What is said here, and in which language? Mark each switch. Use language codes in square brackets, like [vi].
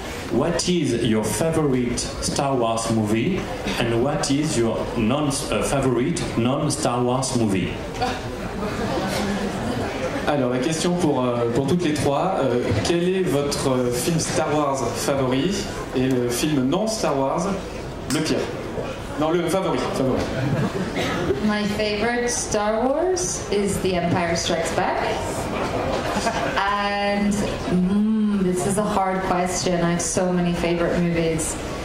[en] What is your favorite Star Wars movie and what is your favorite non-Star Wars movie? [fr] Alors la question pour toutes les trois, quel est votre film Star Wars favori et le film non Star Wars le pire? Non, le favori. [en] My favorite Star Wars is The Empire Strikes Back. And this is a hard question. I have so many favorite movies.